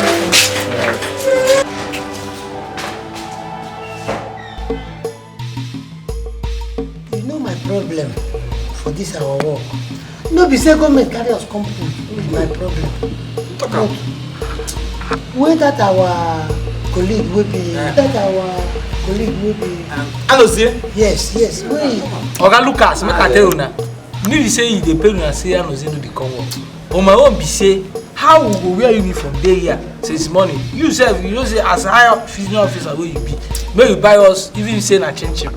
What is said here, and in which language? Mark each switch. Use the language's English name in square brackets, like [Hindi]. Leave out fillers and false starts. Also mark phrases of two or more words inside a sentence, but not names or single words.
[Nigerian Pidgin] You know my problem for this our work. No be say government carry us company. My problem. But where that our colleague will be Anozie? Yes. Wait. Oga Lucas, make I tell you now. You need to say you dey pay una say Anozie no dey come work. On my own be say, how we go wear uniform dey here since morning? You sef, you know say as high senior officer wey you be, make you buy us even say na chin-chin.